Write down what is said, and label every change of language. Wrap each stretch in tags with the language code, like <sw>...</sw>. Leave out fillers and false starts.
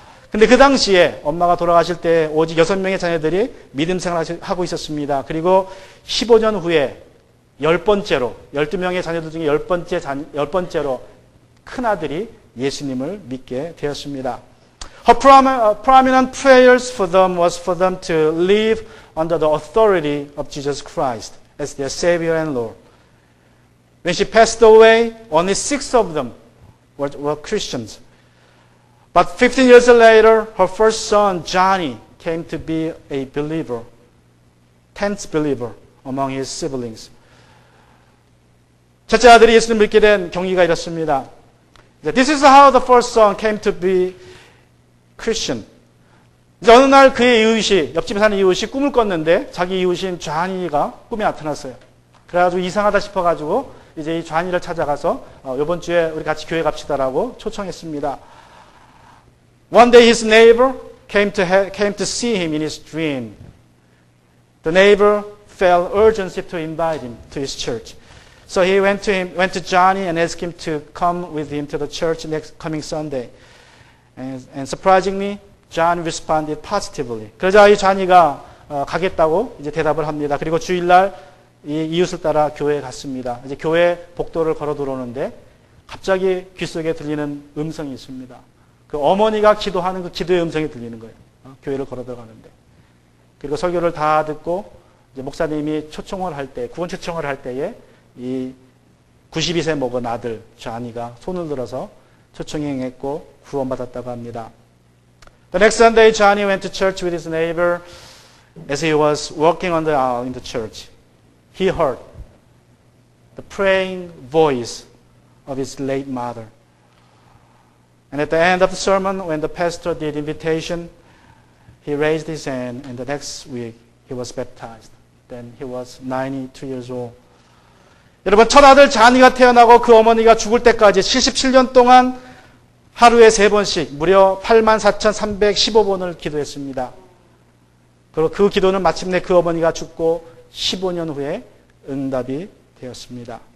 <ko>근데 그 당시에 엄마가 돌아가실 때 오직 6명의 자녀들이 믿음 생활을 하고 있었습니다. 그리고 15년 후에 10번째로 12명의 자녀들 중에 10번째로 큰아들이 예수님을 믿게 되었습니다.</ko> <en>Her prominent prayers for them was for them to live under the authority of Jesus Christ as their Savior and Lord. When she passed away, only 6 of them were Christians. But 15 years later, her first son, Johnny, came to be a believer, 10th believer among his siblings.</en> <ko>첫째 아들이 예수님을 믿게 된 경위가 이렇습니다.</ko> <en>This is how the first son came to be Christian.</en> <ko>이제 어느 날 그의 이웃이, 옆집에 사는 이웃이 꿈을 꿨는데 자기 이웃인 좌니가 꿈에 나타났어요. 그래가지고 이상하다 싶어가지고 이제 이 좌니를 찾아가서 이번 주에 우리 같이 교회 갑시다라고 초청했습니다.</ko> <en>One day his neighbor came to see him in his dream. The neighbor felt urgency to invite him to his church. So he went to Johnny and asked him to come with him to the church coming Sunday. And surprisingly, John responded positively.</en> <ko>그러자 이 좌니가 가겠다고 이제 대답을 합니다. 그리고 주일날 이 이웃을 따라 교회에 갔습니다. 이제 교회 복도를 걸어 들어오는데 갑자기 귀 속에 들리는 음성이 있습니다. 그 어머니가 기도하는 그 기도의 음성이 들리는 거예요. 교회를 걸어 들어가는데. 그리고 설교를 다 듣고 이제 목사님이 초청을 할 때, 구원 초청을 할 때에 이 92세 먹은 아들 좌니가 손을 들어서 초청에 응했고 구원받았다고 합니다.</ko> <en>The next Sunday, Johnny went to church with his neighbor. As he was walking on the aisle in the church, he heard the praying voice of his late mother. And at the end of the sermon, when the pastor did invitation, he raised his hand, and the next week he was baptized. Then he was 92 years old.</en> <ko>여러분, 첫 아들 자니가 태어나고 그 어머니가 죽을 때까지 77년 동안 하루에 3번씩 무려 84,315번을 기도했습니다. 그리고 그 기도는 마침내 그 어머니가 죽고 15년 후에 응답이 되었습니다.</ko>